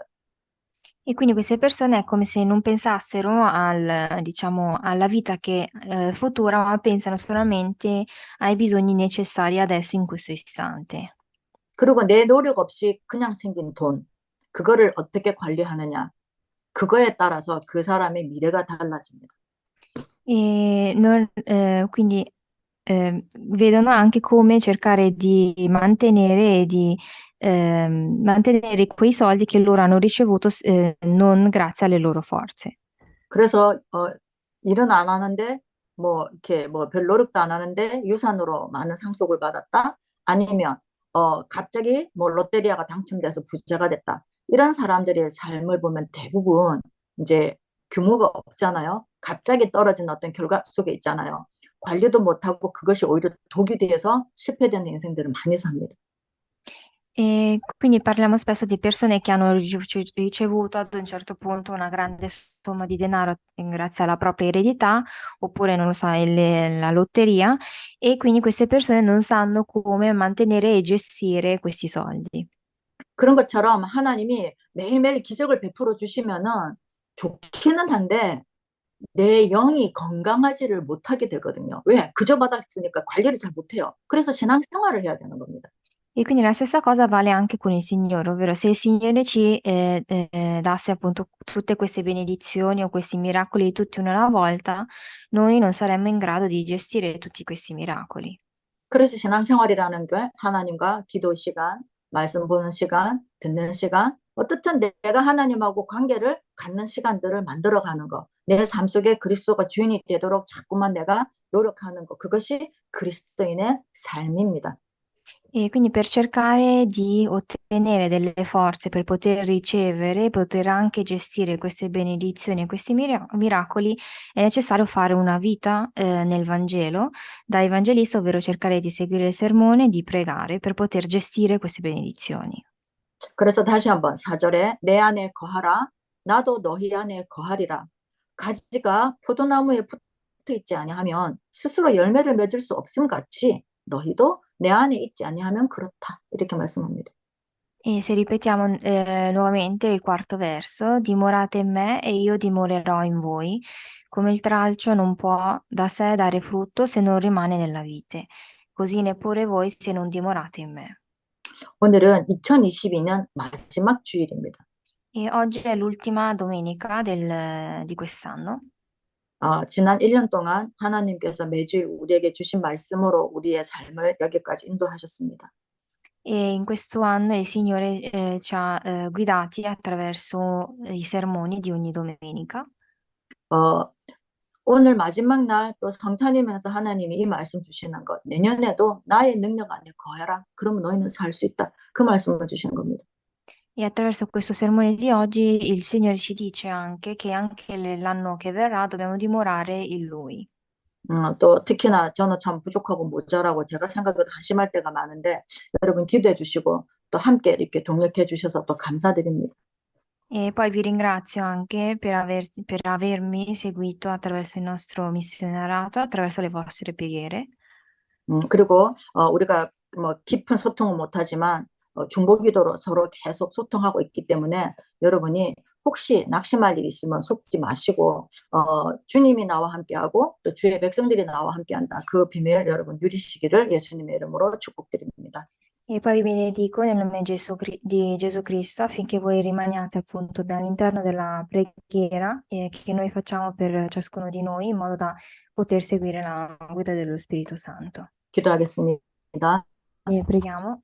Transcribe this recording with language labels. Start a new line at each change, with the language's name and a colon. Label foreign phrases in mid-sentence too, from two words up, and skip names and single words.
Italian: E quindi queste persone è come se non pensassero diciamo, alla vita che, futura, ma pensano solamente ai bisogni necessari adesso in questo istante.
Korean: 그리고 내 노력 없이 그냥 생긴 돈 그거를 어떻게 관리하느냐 그거에 따라서 그 사람의 미래가 달라집니다.
Italian: Quindi vedono anche come cercare di mantenere e di mantenere quei soldi che loro hanno ricevuto non grazie alle loro forze.
Korean: 그래서 일은 안 하는데 뭐 이렇게 뭐 별 노력도 안 하는데 유산으로 많은 상속을 받았다. 아니면 갑자기 뭐 롯데리아가 당첨돼서 부자가 됐다. 이런 사람들의 삶을 보면 대부분 이제 규모가 없잖아요. 갑자기 떨어진 어떤 결과 속에 있잖아요. 관리도 못하고 그것이 오히려 독이 돼서 실패되는 인생들을 많이 삽니다.
Italian: E quindi parliamo spesso di persone che hanno ricevuto ad un certo punto una grande somma di denaro grazie alla propria eredità, oppure non lo so, la lotteria, e quindi queste persone non sanno come mantenere e gestire questi soldi.
Korean: 그런 것처럼 하나님이 매일매일 기적을 베풀어 주시면은 좋기는 한데 내 영이 건강하지를 못하게 되거든요. 왜? 그저 받았으니까 관리를 잘 못해요. 그래서 신앙생활을 해야 되는 겁니다.
Italian: E quindi la stessa cosa vale anche con il Signore, ovvero se il Signore ci dasse appunto tutte queste benedizioni o questi miracoli tutti uno alla volta, noi non saremmo in grado di gestire tutti questi miracoli.
Korean: 그래서 신앙생활이라는 게 하나님과 기도 시간, 말씀 보는 시간, 듣는 시간, 어떻든 내가 하나님하고 관계를 갖는 시간들을 만들어가는 거. 내 삶 속에 그리스도가 주인이 되도록 자꾸만 내가 노력하는 거. 그것이 그리스도인의 삶입니다.
Italian: E quindi per cercare di ottenere delle forze per poter ricevere, poter anche gestire queste benedizioni e questi miracoli, è necessario fare una vita nel Vangelo da evangelista, ovvero cercare di seguire il sermone, di pregare per poter gestire queste benedizioni.
Korean: 그래서 다시 한번 4절에 내 안에 거하라 나도 너희 안에 거하리라. 가지가 포도나무에 붙어 있지 아니하면 스스로 열매를 맺을 수 없음 같이 너희도 내 안에 있지 아니하면 그렇다. 이렇게 말씀합니다.
Italian: E se ripetiamo nuovamente il quarto verso, dimorate in me e io dimorerò in voi, come il tralcio non può da sé dare frutto se non rimane nella vite, così neppure voi se non dimorate in me.
Korean: 오늘은 2022년 마지막 주일입니다.
Italian: E oggi è l'ultima domenica di quest'anno.
Korean: 지난 1년 동안 하나님께서 매주일 우리에게 주신 말씀으로 우리의 삶을 여기까지 인도하셨습니다.
Italian: E in questo anno il Signore ci ha guidati attraverso i sermoni di ogni domenica.
Korean: 오늘 마지막 날 또 성탄이면서 하나님이 이 말씀 주시는 것 내년에도 나의 능력 안에 거해라. 그러면 너희는 살 수 있다. 그 말씀을 주시는 겁니다.
Italian: E attraverso questo sermone di oggi il Signore ci dice anche che anche l'anno che verrà dobbiamo dimorare in Lui.
Korean: 또 특히나 저는 참 부족하고 모자라고 제가 생각보다 한심할 때가 많은데 여러분 기도해 주시고 또 함께 이렇게 동력해 주셔서 또 감사드립니다.
Italian: E poi vi ringrazio anche per avermi seguito attraverso il nostro missionerato, attraverso le vostre preghiere.
Korean: 그리고 우리가 뭐 깊은 소통은 못하지만 중보기도로 서로 계속 소통하고 있기 때문에 여러분이 혹시 낙심할 일 있으면 속지 마시고 주님이 나와 함께하고 또 주의 백성들이 나와 함께한다. 그 비밀 여러분 누리시기를 예수님의 이름으로 축복드립니다.
Italian: E poi vi benedico nel nome di Gesù Cristo affinché voi rimaniate appunto all'interno della preghiera che noi facciamo per ciascuno di noi in modo da poter seguire la guida dello Spirito Santo.
Korean: 기도하겠습니다.
Italian: E preghiamo.